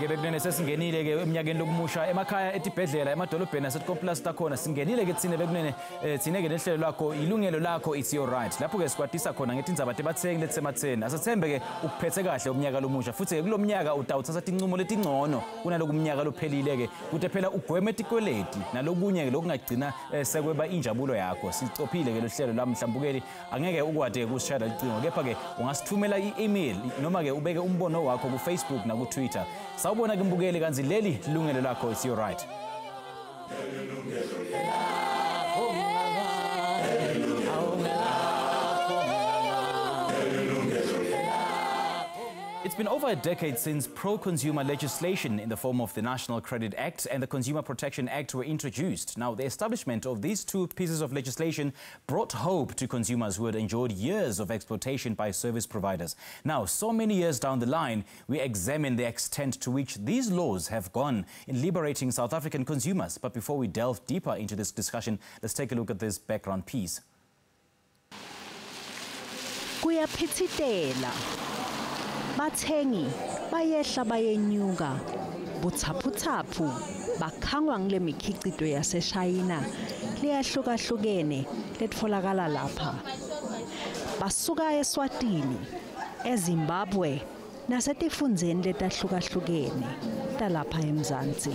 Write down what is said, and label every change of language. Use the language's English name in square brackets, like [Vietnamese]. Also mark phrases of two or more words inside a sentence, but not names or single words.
[Swati] kunene sesingenile ke eminyakeni lokumusha emakhaya etibhedlela emadolobheni asetkomplus takhona singenile ke tsine bekunene tsine ke nehlelo lakho Yilungelo Lakho [English] it's your [Swati] right lapho ke sikwatisa khona ngethi indzaba tebathengi letsematheni asethembe ke ukuphethe kahle umnyaka lomusha futhi ke kulomnyaka utawuthatha tinqumo letingcono kunalokumnyaka lophelile ke kuthi phela ugweme tikweleti nalokunye ke lokungagcina sekweba injabulo yakho sicophile ke lohlelo lami mhlambukeli angeke ukwade kusishaya licingo kepha ke ungasithumela i-email noma ke ubeke umbono wakho ku Facebook na ku Twitter sawubona ke mbukeli kanzi leli Yilungelo Lakho [English] it's your right. It's been over a decade since pro-consumer legislation in the form of the National Credit Act and the Consumer Protection Act were introduced. Now, the establishment of these two pieces of legislation brought hope to consumers who had endured years of exploitation by service providers. Now, so many years down the line, we examine the extent to which these laws have gone in liberating South African consumers. But before we delve deeper into this discussion, let's take a look at this background piece. [Swati] Bathengi bayehla bayenyuka buthaphuthaphu bakhangwa ngile mikhicito yaseShayina liyahlukahlukene letfolakala lapha basuka eSwatini eZimbabwe nasetifundzeni letahlukahlukene talapha eMzansi